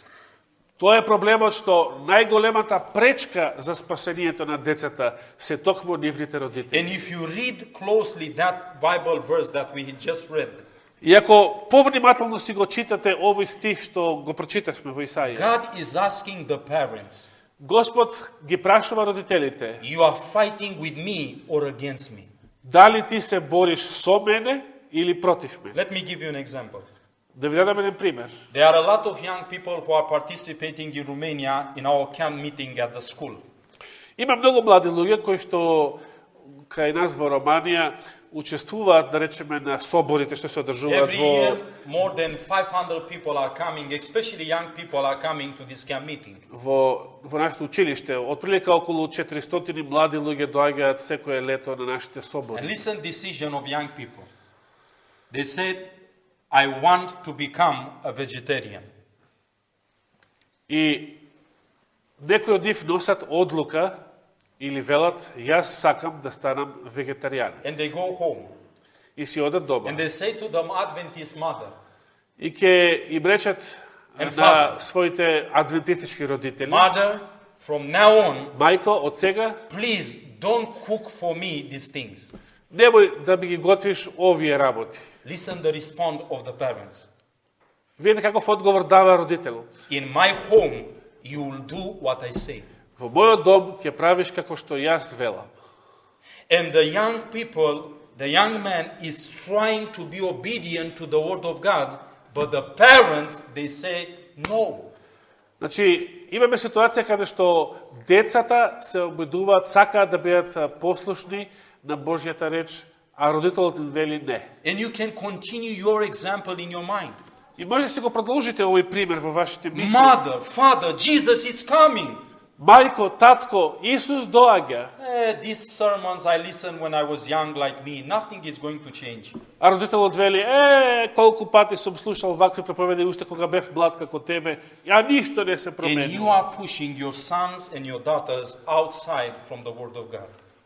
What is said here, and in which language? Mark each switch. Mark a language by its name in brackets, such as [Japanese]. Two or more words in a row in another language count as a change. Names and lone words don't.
[Macedonian] Тоа е проблемот што најголемата пречка за спасението на децата се токму нивните родители. [English] And if you read closely that Bible verse that we just read, [Macedonian] И ако повнимателно си го читате овој стих што го прочитавме во Исаија, [English] God is asking the parents, [Macedonian] Господ ги прашува родителите, [English] you are fighting with me or against me? [Macedonian] дали ти се бориш со мене или против мене? [English] Let me give you an example. [Macedonian] Да ви дадам еден пример. [English] There are a lot of young people who are participating in Romania in our camp meeting at the school. [Macedonian] Има многу млади луѓе кои што кај нас во Романија учествуваат, да речеме, на соборите што се одржуваат [English] Every [Macedonian] во [English] year, more than 500 people are coming, especially young people are coming to this camp meeting. [Macedonian] во нашето училиште. Отприлика околу 400 млади луѓе доаѓаат секое лето на нашите [English] And [Macedonian] собори. [English] listen decision of young people. They said, I want to become a vegetarian. [Macedonian] И некои од нив носат одлука или велат, јас сакам да станам вегетаријанец. [English] And they go home. [Macedonian] И си одат дома. [English] And they say to the Adventist mother, [Macedonian] И ќе им речат [English] And [Macedonian] на [English] father. [Macedonian] своите адвентистички родители, [English] Mother, from now on, [Macedonian] мајко, од сега, [English] please don't cook for me these things. [Macedonian] немој да ми ги готвиш овие работи. [English] Listen the response of the parents. [Macedonian] Видите каков одговор дава родителот. [English] In my home, you will do what I say. [Macedonian] Во мојот дом ќе правиш како што јас велам. [English] And the young people, the young man is trying to be obedient to the word of God, but the parents, they say no. [Macedonian] Значи, имаме ситуација каде што децата се обидуваат, сакаат да бидат послушни на Божјата реч, а родителот им вели не. [English] And you can continue your example in your mind. [Macedonian] И може да си го продолжите овој пример во вашите мисли. [English] Mother, father, Jesus is coming. [Macedonian] Мајко, татко, Исус доаѓа. [English] These sermons I listened when I was young like me, nothing is going to change. [Macedonian] А родителот вели, колку пати сум слушал вакви проповеди уште кога бев млад како тебе, а ништо не се [English] And [Macedonian] промени. [English] you are pushing your sons and your daughters outside from the word of God.